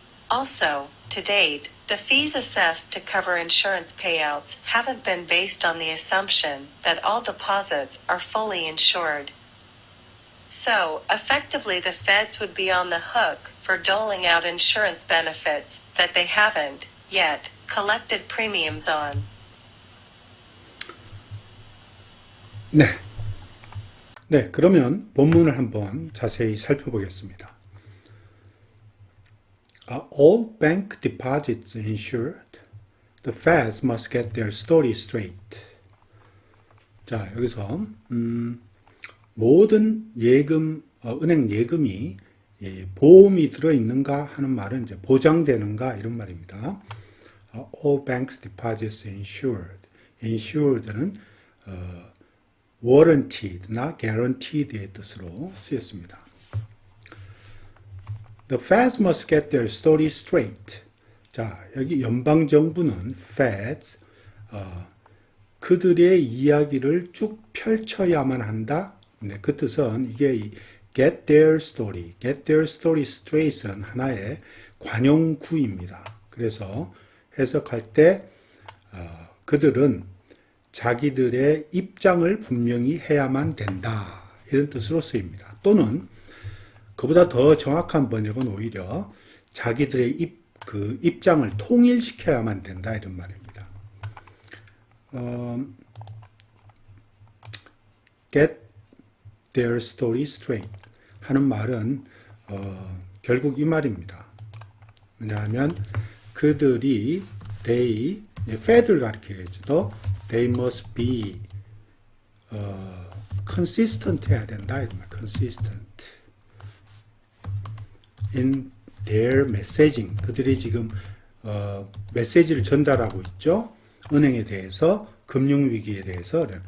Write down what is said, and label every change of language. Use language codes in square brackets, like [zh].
[en] Also, to date, the fees assessed to cover insurance payouts haven't been based on the assumption that all deposits are fully insured. So, effectively the feds would be on the hook for doling out insurance benefits that they haven't, yet, collected premiums on. [ko] 네, 그러면 본문을 한번 자세히 살펴보겠습니다. [en] Are all bank deposits insured? The feds must get their story straight. [ko] 자, 여기서 모든 예금, 은행 예금이 보험이 들어있는가 하는 말은 이제 보장되는가 이런 말입니다. [en] All bank deposits insured. [ko] Insured는 warranted나 guaranteed의 뜻으로 쓰였습니다. [en] The feds must get their story straight. [ko] 자, 여기 연방정부는 feds, 그들의 이야기를 쭉 펼쳐야만 한다. 네, 그 뜻은 이게 [en] get their story straight [ko] 은 하나의 관용구입니다. 그래서 해석할 때 그들은 자기들의 입장을 분명히 해야만 된다. 이런 뜻으로 쓰입니다. 또는 그보다 더 정확한 번역은 오히려 자기들의 입장을 통일시켜야만 된다 이런 말입니다. [en] Get their story straight [ko] 하는 말은 결국 이 말입니다. 왜냐하면 그들이 Fed를 가리키겠죠. [en] They must be consistent [ko] 해야 된다. [en] consistent in their messaging. [ko] 그들이 지금 메시지를 전달하고 있죠. 은행에 대해서, 금융위기에 대해서.